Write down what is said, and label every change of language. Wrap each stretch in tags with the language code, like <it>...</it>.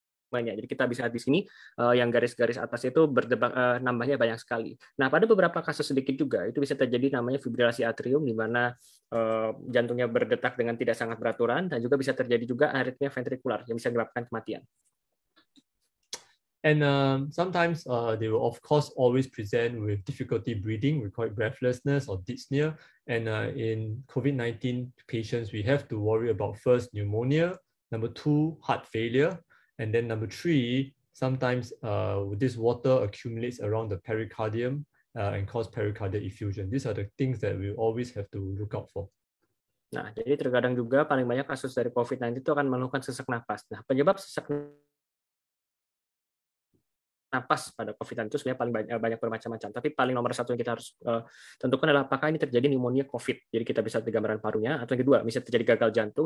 <id>Jadi kita bisa lihat di sini yang garis-garis atas itu nambahnya banyak sekali. Nah, pada beberapa kasus sedikit juga itu bisa terjadi namanya fibrilasi atrium, di mana jantungnya berdetak dengan tidak sangat beraturan, dan juga bisa terjadi juga aritmia ventrikular yang bisa menyebabkan kematian.</id> <en>And sometimes they will of course always present with difficulty breathing, we call it breathlessness or dyspnea. And in COVID-19 patients, we have to worry about first pneumonia, number 2 heart failure. And then number 3, sometimes this water accumulates around the pericardium and cause pericardial effusion. These are the things that we always have to look out for.</en> <id>Nah, jadi terkadang juga paling banyak kasus dari COVID-19 itu akan melakukan sesak napas. Nah, penyebab sesak napas pada COVID-19 itu sebenarnya paling banyak bermacam-macam. Tapi paling nomor satu yang kita harus tentukan adalah apakah ini terjadi pneumonia COVID. Jadi kita bisa lihat gambaran parunya. Atau yang kedua, bisa terjadi gagal jantung.</id>